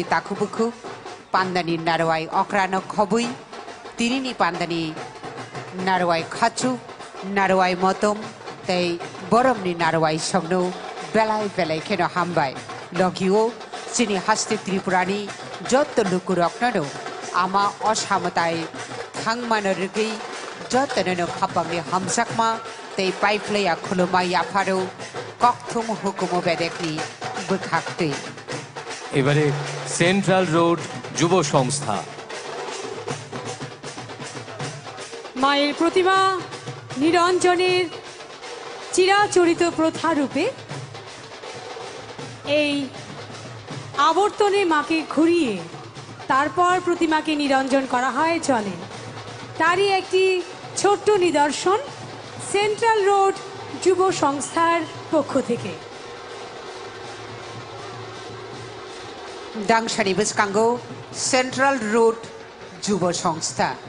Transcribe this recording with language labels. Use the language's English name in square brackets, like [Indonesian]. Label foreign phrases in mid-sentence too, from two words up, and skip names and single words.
[Kok Borok] ताखुबुखु पान्दानि नारवाय अक्रानो खबै तिरिनि पान्दानि नारवाई खाचु नारवाई मतम तै बरमनि नारवाई संनो बेलाय बेलाय खेनो हामबाय लगिओ सिनि हास्ति त्रिपुरानि जत्त लुकुरकनो आमा असामताय थांमानो रुगै जत्तनो खापांनि हामजाकमा तै पाइप्लैया खुलुमा याफारो कक्थुम हुकुमो बेदेकनि बोखाक्तै [Bangla] এবারে সেন্ট্রাল রোড যুব সংস্থা মায়ের প্রতিমা নিরঞ্জনের চিরাচরিত প্রথারূপে এই আবর্তনে মাকে ঘুরিয়ে তারপর প্রতিমাকে নিরঞ্জন করা হয় জলে তারই একটি ছোট্ট নিদর্শন সেন্ট্রাল রোড যুব সংস্থার পক্ষ থেকে [Kok Borok] दांसानि बसकांगो सेंट्रल रोड जुब संस्था